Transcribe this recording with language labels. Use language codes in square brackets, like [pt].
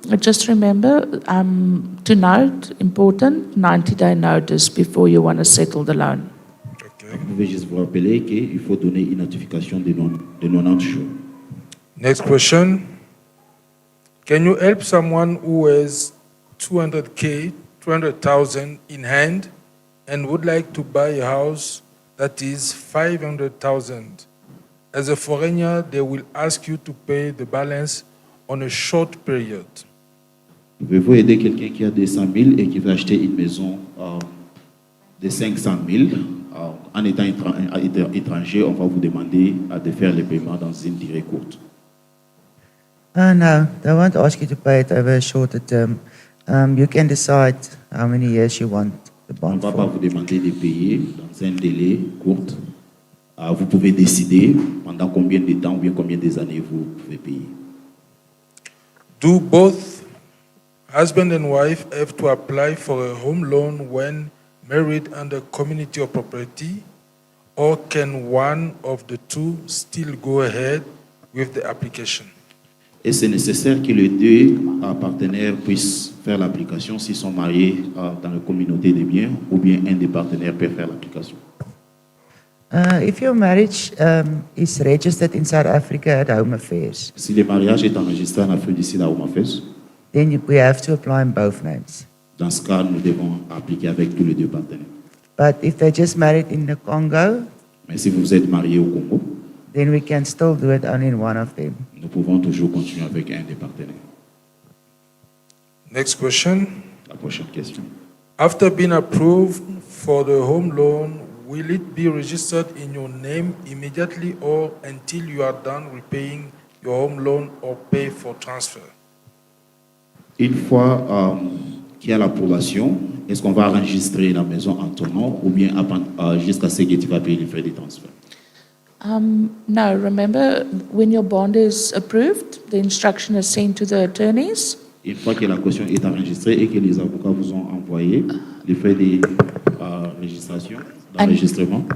[en] just remember to note, important, 90-day notice before you want to settle the loan. Okay. [fr] Vous pouvez juste vous rappeler qu'il faut donner une notification de 90 jours. [en] Next question. Can you help someone who has 200,000 in hand and would like to buy a house that is 500,000? As a foreigner, they will ask you to pay the balance on a short period. [fr] Pouvez-vous aider quelqu'un qui a 200 000 et qui veut acheter une maison de 500 000 en étant étranger, on va vous demander de faire les paiements dans une durée courte. [en] No, they won't ask you to pay it over a shorter term. You can decide how many years you want the [fr] On ne [en] bond [fr] va pas [en] for. [fr] vous demander de payer dans un délai court. Vous pouvez décider pendant combien de temps ou bien combien des années vous pouvez payer. [en] Do both husband and wife have to apply for a home loan when married under community of property, or can one of the two still go ahead with the application? [fr] Et c'est nécessaire que les deux partenaires puissent faire l'application s'ils sont mariés dans la communauté des biens, ou bien un des partenaires peut faire l'application. [en] If your marriage is registered in South Africa at Home Affairs, [fr] Si le mariage est enregistré en Afrique du Sud à Home Affairs, [en] then we have to apply in both names. [fr] dans ce cas, nous devons appliquer avec tous les deux partenaires. [en] But if they're just married in the Congo, [fr] Mais si vous êtes marié au Congo, [en] then we can still do it only in one of them. [fr] nous pouvons toujours continuer avec un des partenaires. [en] Next question. [fr] La prochaine question. [en] After being approved for the home loan, will it be registered in your name immediately or until you are done repaying your home loan or pay for transfer? [fr] Une fois qu'il y a l'approbation, est-ce qu'on va enregistrer la maison en ton nom ou bien jusqu'à ce que tu vas payer les frais de transfert? [en] No, remember, when your bond is approved, the instruction is sent to the attorneys. [fr] Une fois que la caution est enregistrée et que les avocats vous ont envoyé les frais de registration, d'enregistrement,